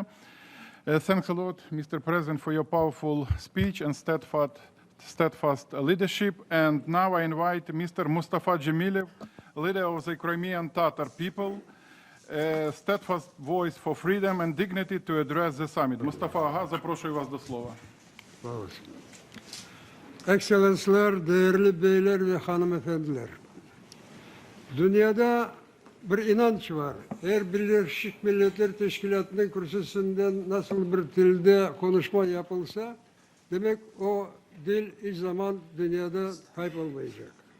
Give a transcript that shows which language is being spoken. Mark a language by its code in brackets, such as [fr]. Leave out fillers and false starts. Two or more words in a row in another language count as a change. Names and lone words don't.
[en] Thanks a lot, Mr. President, for your powerful speech and steadfast leadership. And now I invite Mr. Mustafa Dzhemilev, leader of the Crimean Tatar people, a steadfast voice for freedom and dignity, to address the summit. [uk] Mustafa Aga, запрошую вас до слова. [tr] Ekselanslar, değerli beyler ve hanımefendiler. Dünyada bir inanç var. Eğer Birleşmiş Milletler Teşkilatı'nın kürsüsünden nasıl bir dilde konuşma yapılsa, demek o dil hiç zaman dünyada kaybolmayacak.